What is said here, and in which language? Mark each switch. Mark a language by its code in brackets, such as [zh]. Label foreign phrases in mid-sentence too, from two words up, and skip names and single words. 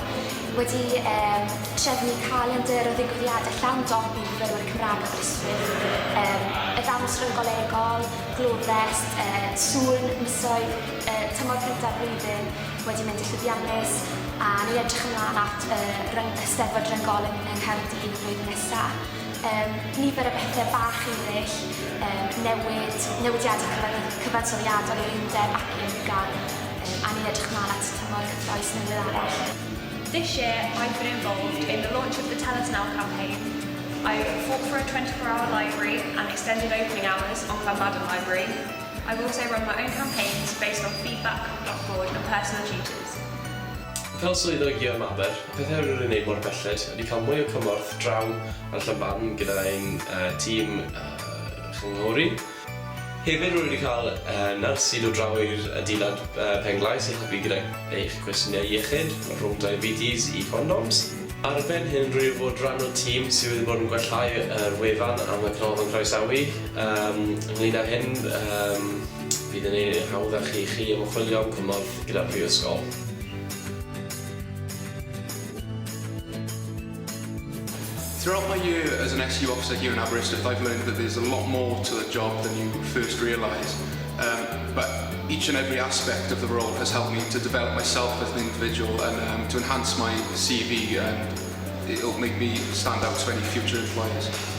[cy] Wedi trefnu calendar o ddigwyddiadau llawn dop i fyfyrwyr Cymraeg a Aberystwyth, y ddawns ryngolegol, glofest, sŵn, misoedd, tymor cyntaf blwyddyn wedi mynd i llwyddiannus, a ni edrych ymlaen at Eisteddfod Ryngol yng Nghaerdydd y flwyddyn nesaf. Nifer o bethau bach eraill, newidiadau cyfansoddiadol o'r undeb ac i ymga, a ni'n edrych ymlaen at tymor cyffroes newydd arall. [en] This year, I've been involved in the launch of the Tell Us Now campaign. I fought for a 24-hour library and extended opening hours on Llanbadarn Library. I've also run my own campaigns based on feedback, Blackboard and personal tutors. [cy] Fel swyddog i Aber, pethau rwy'n wneud mor belled ydy cael mwy o cymorth draw ar Llanbadarn gyda ein tîm chynghori. Hefyd rwy'n wedi cael nyrs i ddod draw i'r adeilad Penglai sy'n helpu gyda eich cwestiynau iechyd, rhwng diabetes i condoms. Ar ben hyn rwy'n fod rhan o'r tîm sydd wedi bod yn gwellhau yr wefan am y canolfan croesawu. Ynglŷn â hyn, bydd yn ei hawddach i chi ymchwilio am cymorth gyda'r Prifysgol. [en] Throughout my year as an SU officer here in Aberystwyth, I've learned that there's a lot more to the job than you first realise. But each and every aspect of the role has helped me to develop myself as an individual and to enhance my CV, and it'll make me stand out to any future employers.